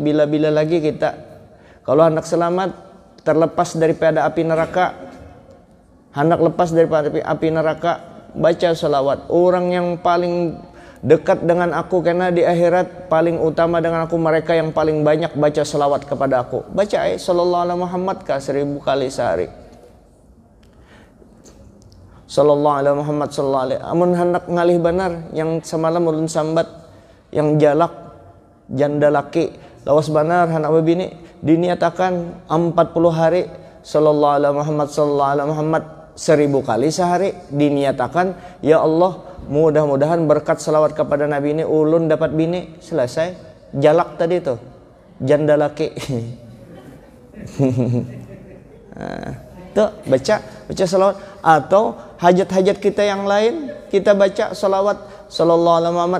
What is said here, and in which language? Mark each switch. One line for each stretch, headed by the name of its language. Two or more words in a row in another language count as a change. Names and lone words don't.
Banjar: Bila-bila lagi kita kalau hendak selamat, terlepas daripada api neraka, hendak lepas daripada api neraka, baca salawat.
Indonesian: Orang yang paling dekat dengan aku karena di akhirat paling utama dengan aku mereka yang paling banyak baca salawat kepada aku. Baca
Arabic: صلى الله عليه محمد
Indonesian: 1000 kali sehari.
Arabic: صلى الله عليه محمد صلى الله عليه.
Banjar: Amun hendak ngalih benar yang semalam ulun sambat, yang jalak janda laki lawas benar hendak bebini, diniatakan 40 hari
Arabic: صلى الله عليه محمد صلى الله عليه محمد
Banjar: 1000 kali sehari. Diniatakan,
Arabic: يا الله,
Banjar: mudah-mudahan berkat selawat kepada Nabi ini ulun dapat bini. Selesai. Jalak tadi tuh, janda laki. Tuh baca selawat. Atau hajat-hajat kita yang lain kita baca selawat
Arabic: صلى الله عليه محمد.